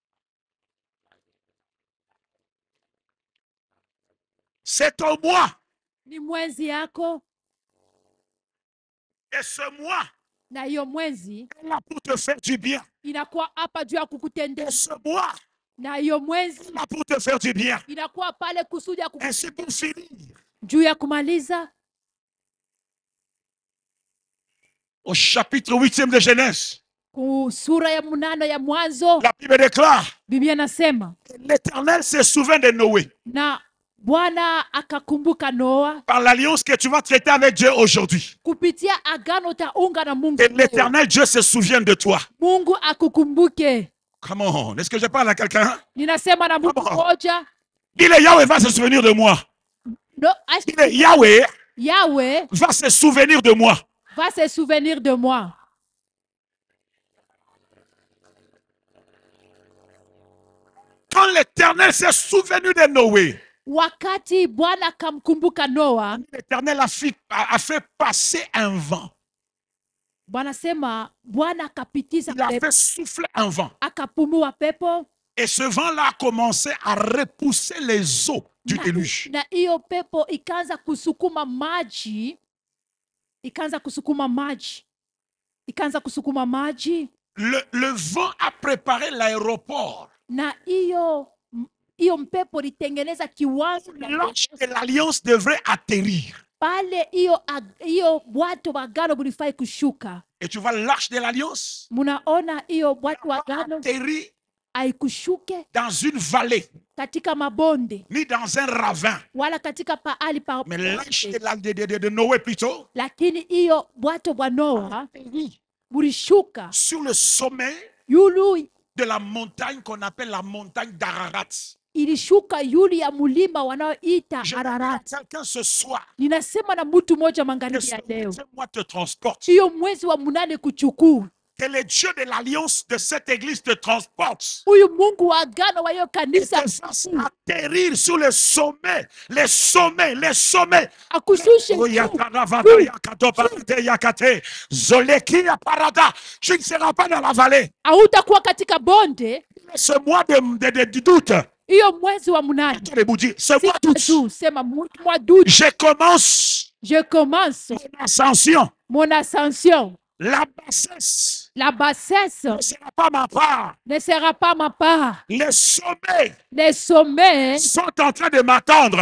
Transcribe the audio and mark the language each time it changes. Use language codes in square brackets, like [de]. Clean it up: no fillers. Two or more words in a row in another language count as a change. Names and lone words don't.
[fr] C'est au mois [sw] ni mwenzi yako, [fr] Et ce mois [sw] na hiyo mwenzi [fr] est là pour te faire du bien. [sw] inakuwa hapa juu ya [fr] Et [sw] kukutendea, [fr] ce mois [sw] na hiyo mwenzi [fr] est là pour te faire du bien. [sw] inakuwa pale kusudi ya [fr] Ainsi pour finir, [sw] juu ya kumaliza. [fr] au chapitre 8e de Genèse, [sw] Sura ya 8 ya Mwanzo, [fr] la Bible déclare, [sw] Biblia nasema [fr] l'Éternel se souvint de Noé [sw] na Bwana akakumbuka Noa [fr] par l'alliance que tu vas traiter avec Dieu aujourd'hui. [sw] kupitia agano utaunga na Mungu [fr] Et [sw] leo. [fr] l'Éternel Dieu se souvient de toi. [sw] Mungu akukumbuke. [en] Come on, [fr] est-ce que je parle à quelqu'un? [sw] Ninasema na Mungu [en] Come on. [sw] moja. [fr] Il est Yahweh va se souvenir de moi. No, Il est Yahweh Yahweh va se souvenir de moi. va se souvenir de moi. Quand l'Éternel s'est souvenu de Noé, [sw] Wakati Bwana akamkumbuka Noa, [fr] l'Éternel a fait passer un vent. [sw] Bwana sema Bwana akapitiza [fr] Il a [sw] pepo, [fr] fait souffler un vent. [sw] akapumua pepo, [fr] Et ce vent-là a commencé à repousser les eaux du déluge. [sw] na hiyo pepo ikaanza kusukuma maji, ikaanza kusukuma maji, [fr] Le vent a préparé l'aéroport. [sw] na hiyo mpepo litengeneza kiwanja [fr] L'arche de l'alliance devrait atterrir. [sw] pale, hiyo bwato wa agano bulifai kushuka. [fr] Et tu vois l'arche de l'alliance [sw] Munaona hiyo bwato wa agano [fr] atterrir [sw] haikushuke [fr] dans une vallée, [sw] katika mabonde [fr] ni dans un ravin. [sw] wala katika pahali pa [fr] Mais l'arche [sw] bonde, [fr] de Noé plutôt [sw] lakini hiyo bwato bwa Noa bulishuka [fr] sur le sommet [sw] yulu, [fr] de la montagne qu'on appelle la montagne d'Ararat. [sw] ilishuka yulu ya mulima wanaoita [fr] Je [sw] Ararat. [fr] quelqu'un ce soir, [sw] Ninasema na mtu moja [fr] que [sw] magharibi [fr] ce [sw] ya leo, [fr] mois te transporte. [sw] hiyo mwezi wa 8 kuchukua, [fr] Que le Dieu de l'alliance de cette église te transporte. [sw] huyu Mungu wa agano wa hiyo [fr] Et [sw] kanisa [fr] te fasse atterrir sur les sommets, les sommets, les sommets. [sw] akushushe Oh, juu. yakaravada, yakatoparade, yakate, zoleki, yaparada. [fr] Tu ne seras pas dans la vallée. [sw] Hautakuwa katika bonde. [fr] Ce mois de doute, [sw] Hiyo mwezi wa 8, [fr] attendez, vous dire, ce mois d'août, sema mois d'août, je commence je commence mon ascension. mon ascension. La bassesse La bassesse ne sera pas ma part. ne sera pas ma part. Les sommets Les sommets sont en train de m'attendre.